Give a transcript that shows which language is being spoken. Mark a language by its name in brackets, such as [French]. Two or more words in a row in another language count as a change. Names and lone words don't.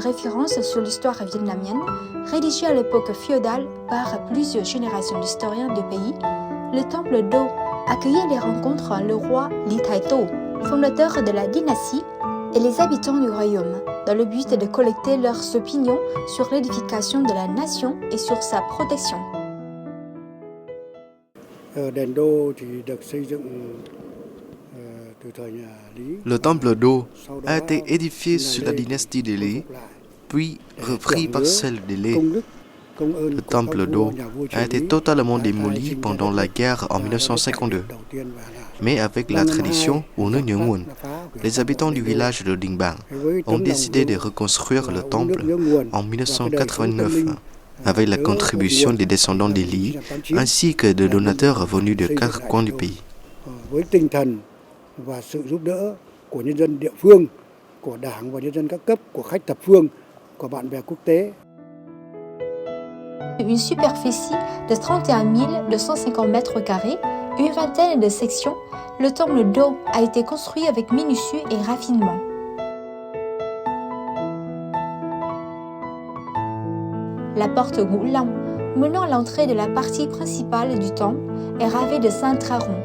[French] référence sur l'histoire vietnamienne, rédigé à l'époque féodale par plusieurs générations d'historiens du pays, le temple d'eau accueillait les rencontres le roi Lý Thái Tổ, fondateur de la dynastie, et les habitants du royaume, dans le but de collecter leurs opinions sur l'édification de la nation et sur sa protection. [Vietnamese] Đền Đô thì được xây dựng từ thời nhà Lý. [French] Le temple d'eau a été édifié sous la dynastie des Lý, puis repris par celle des Lê. Le temple d'eau a été totalement démoli pendant la guerre en 1952. Mais avec la tradition Unu Nhớ, les habitants du village de Dingbang ont décidé de reconstruire le temple en 1989, avec la contribution des descendants des Lý, ainsi que de donateurs venus de 4 coins du pays. [Vietnamese] Với tinh thần và sự giúp đỡ của nhân dân địa phương, của Đảng và nhân dân các cấp, của khách thập phương, của bạn bè quốc tế. [French] Une superficie de 31 250 mètres carrés, une vingtaine de sections, le temple d'eau a été construit avec minutie et raffinement. La porte Ngũ Long, menant à l'entrée de la partie principale du temple, est ravée de 5 dragons.